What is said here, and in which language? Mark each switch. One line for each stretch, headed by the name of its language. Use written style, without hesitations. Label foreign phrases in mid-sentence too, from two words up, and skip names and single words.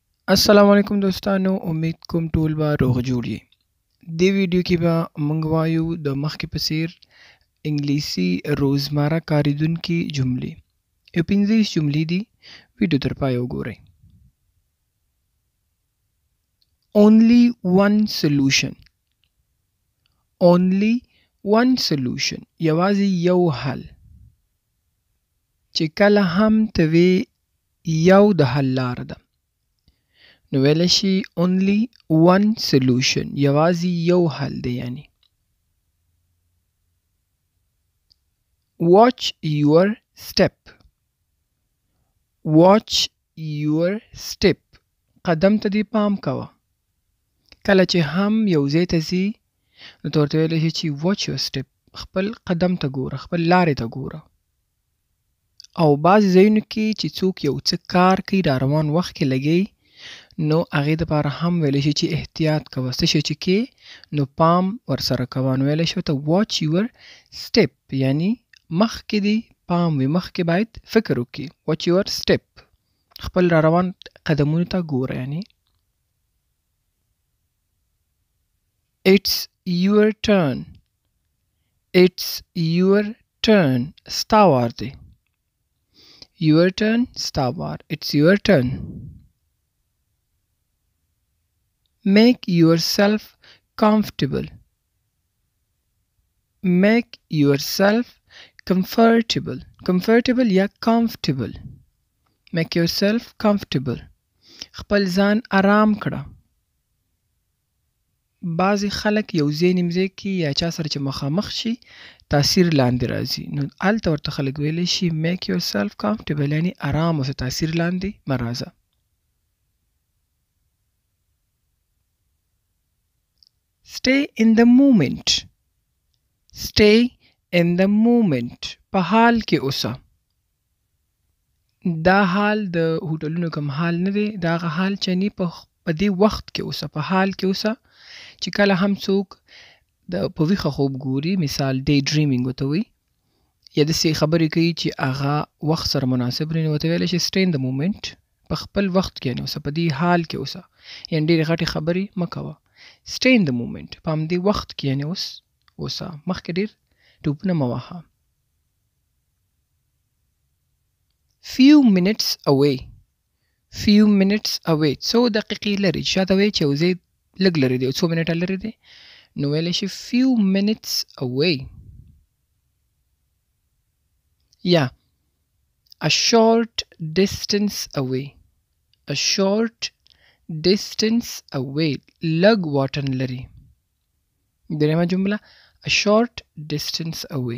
Pashto: السلام علیکم دوستانو، امید کوم ټول به روغ جوړ یې. دې ویډیو کې به موږ وایو د مخکې په څیر انګلیسي روزمره کارېدونکې جملې. یو 15 جملې دي. ویډیو تر پایه وګورئ.
English: Only one solution. Only one solution.
Pashto: یوازې یو حل. چې کله هم ته وې یو د حل لاره ده. نو ویلی شي
English: only one solution.
Pashto: یوازې یو حل دی یعنی.
English: Watch your step. Watch your step.
Pashto: قدم ته دی پام کوه. کله چې هم یو ځای ته ځي نو ته ورته ویلی شي چې
English: watch your step.
Pashto: خپل قدم ته ګوره، خپل لارې ته ګوره. او بعضې ځایونو کې چې څوک یو څه کار کوي را روان وخت کې لګوي نو هغې دپاره هم ویلی شي چې احتیاط کوه. څه شی چې کې نو پام ورسره کوه. نو ویلی شي ورته
English: watch your step
Pashto: یعنی مخکې دی پام وي، مخکې باید فکر وکړي.
English: watch your step.
Pashto: خپل را روان قدمونو ته ګوره یعنی.
English: It's your turn. It's your turn.
Pashto: ستا وار دی.
English: Your turn.
Pashto: ستا وار.
English: It's your turn. Make yourself comfortable. Make yourself comfortable. Comfortable یا comfortable. Make yourself comfortable.
Pashto: خپل ځان آرام کړه. بعضې خلک یو ځای نیمځای کې یا چا سره چې مخامخ شي تاثیر لاندې راځي. نو هلته ورته خلک ویلی شي
English: make yourself comfortable
Pashto: یعنی آرام اوسه، تاثیر لاندې مه راځه.
English: Stay in the moment. Stay in the moment.
Pashto: په حال کې اوسه. دا حال د هوټلونو کوم حال نه دی، دا هغه حال چې یعنې په دې وخت کې اوسه، په حال کې اوسه چې کله هم څوک په ویښه خوب ګوري، مثال
English: day dreaming
Pashto: ورته وایي، یا داسې خبرې کوي چې هغه وخت سره مناسب نه وي، نو ورته ویلی شي
English: stay in the moment.
Pashto: په خپل وخت کې یعنې اوسه، په دې حال کې اوسه، یعنې ډېرې غټې خبرې مه کوه.
English: stay in the moment.
Pashto: په همدې وخت کې یعنې اوسه، مخکې ډېر ټوپونه مه وهه.
English: few minutes away. few minutes away.
Pashto: څو دقیقې لرې. شاته وایي چې یو ځای لږ لرې دی، څو منټه لرې دی، نو ویلی شي
English: few minutes away. یا a short distance away. a short distance away.
Pashto: لږ واټن لري. درېیمه جمله
English: a short distance away.